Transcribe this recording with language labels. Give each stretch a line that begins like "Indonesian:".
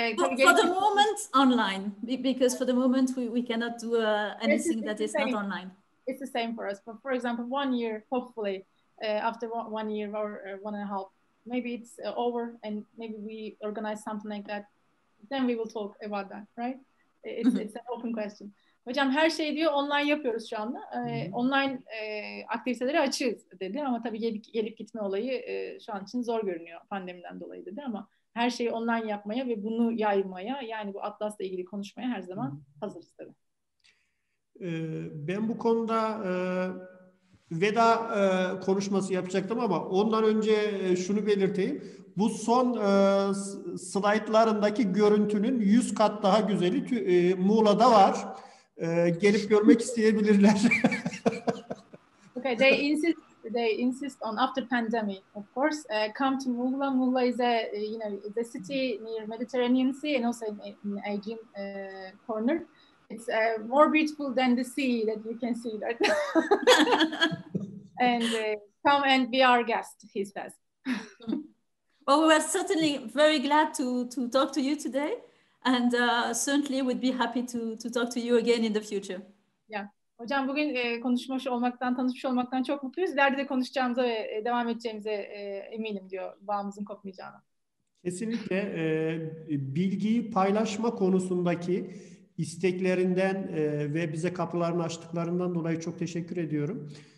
English: for the moment, online, because for the moment we cannot do anything that is not online. It's the same for us. But for example, 1 year, hopefully, after 1 year or 1.5, maybe it's over, and maybe we organize something like that. Then we will talk about that, right? It's an open question.
Turkish: Hocam her şey diyor online yapıyoruz şu anda. Online aktiviteleri açığız dedi ama tabii gelip gitme olayı şu an için zor görünüyor pandemiden dolayı dedi, ama her şeyi online yapmaya ve bunu yaymaya, yani bu atlasla ilgili konuşmaya her zaman hazırız tabii. Ben bu konuda veda konuşması yapacaktım ama ondan önce şunu belirteyim. Bu son slaytlarındaki görüntünün 100 kat daha güzeli Muğla'da var. Gelip görmek isteyebilirler.
English: Okay, they insist on after pandemic, of course, come to Muğla. Muğla is a city near Mediterranean Sea and also in Aegean corner. It's more beautiful than the sea that you can see right now. And come and be our guest, he says. Well, we were certainly very glad to talk to you today. And certainly would be happy to talk to you again in the future. Yeah.
Turkish: Hocam bugün tanışmış olmaktan çok mutluyuz. İleride de konuşacağımıza ve devam edeceğimize eminim diyor, bağımızın kopmayacağına. Kesinlikle bilgiyi paylaşma konusundaki isteklerinden ve bize kapılarını açtıklarından dolayı çok teşekkür ediyorum.